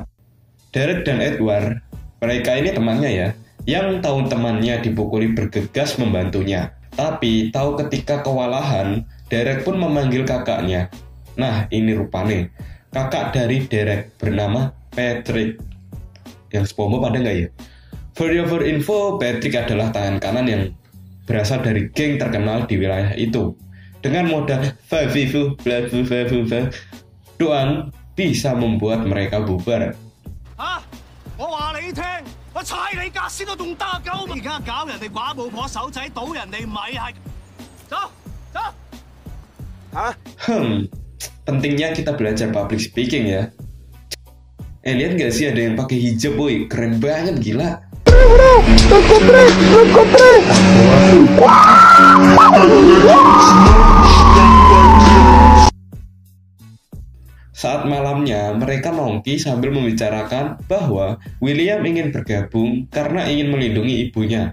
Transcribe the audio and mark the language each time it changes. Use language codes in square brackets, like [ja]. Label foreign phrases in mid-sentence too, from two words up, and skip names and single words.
[id] Derek dan Edward, mereka ini temannya ya, yang tahu temannya dipukuli bergegas membantunya. Tapi tahu ketika kewalahan, Derek pun memanggil kakaknya. Nah, ini rupanya kakak dari Derek bernama Patrick. Yang SpongeBob ada nggak ya? [en] For your info, [id] Patrick adalah tangan kanan yang berasal dari geng terkenal di wilayah itu. Dengan modal doang bisa membuat mereka bubar. 啊！ [yue] 我話你聽，我踩你架先都仲打九文。而家搞人哋寡母婆手仔，倒人哋米係。走走。 [id] Pentingnya kita belajar [en] public speaking [id] ya. Lihat gak sih ada yang pakai hijab boy, keren banget gila. Saat malamnya, mereka nongki sambil membicarakan bahwa William ingin bergabung karena ingin melindungi ibunya.